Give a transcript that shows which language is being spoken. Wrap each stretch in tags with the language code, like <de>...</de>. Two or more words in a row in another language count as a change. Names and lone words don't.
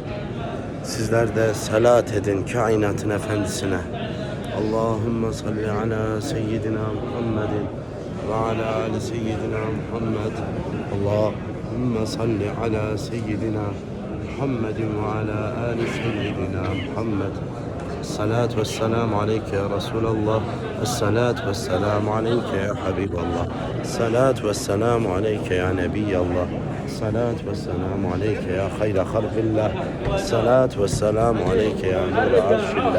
<tr>Sizler de salat edin kainatın efendisine.</tr> <ar>اللهم صل على سيدنا محمد وعلى آل سيدنا محمد. اللهم صل على سيدنا محمد وعلى آل سيدنا محمد. الصلاة والسلام عليك يا رسول الله. الصلاة والسلام عليك يا حبيب الله. الصلاة والسلام عليك يا نبي الله. الصلاة والسلام عليك يا خير خلق الله. الصلاة والسلام عليك يا نور عرش الله.</ar>